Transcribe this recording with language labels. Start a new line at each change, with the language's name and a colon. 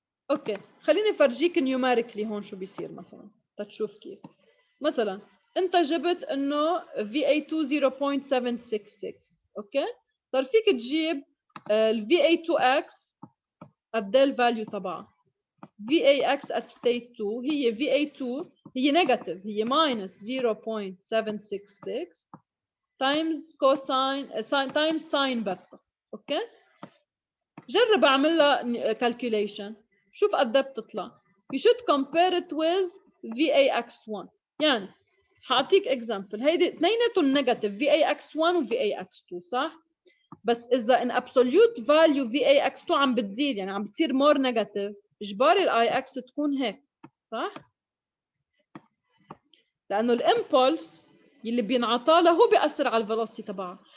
Arabic: اوكي، خليني فرجيك نيوميريكلي هون شو بيصير مثلا تتشوف كيف. مثلا انت جبت انه VA2 0.766. اوكي، صار فيك تجيب ال VA2X قد ايه الفاليو تبعها. VAX at state 2 هي VA2 هي نيجاتيف، هي
English: minus 0.766 times cosine times sin
Arabic: بيتا. اوكي، جرب اعمل لها calculation شوف قد ايه بتطلع.
English: you should compare it with VAX1.
Arabic: يعني حاعطيك example، هيدي اثنيناتهم نيجاتيف VAX1 و VAX2 صح؟ بس اذا in absolute value VAX2 عم بتزيد يعني عم بتصير
English: more negative،
Arabic: اجباري الاي اكس تكون هيك صح؟ لانه الامبولس اللي بينعطى له هو بياثر على الفيلوسيتي تبعها.